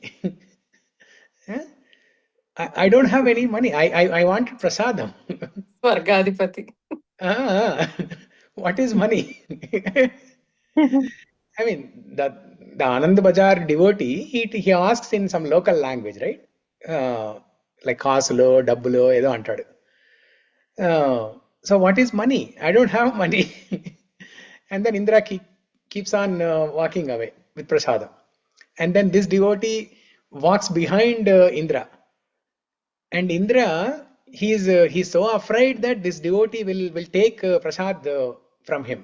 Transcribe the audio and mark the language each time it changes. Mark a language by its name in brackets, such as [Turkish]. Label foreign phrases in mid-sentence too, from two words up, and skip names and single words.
[English] I don't have any money. I wanted prasadam. Swargadipati. What is money? I mean, the Ananda Bazaar devotee, he asks in some local language, right? [Telugu] Like కాసులో, డబ్బులో, ఏదో అంటాడు. [English] So what is money? I don't have money. And then Indra keeps on walking away with prasadam. And then this devotee walks behind Indra. And Indra, he's so afraid that this devotee will take prasad from him.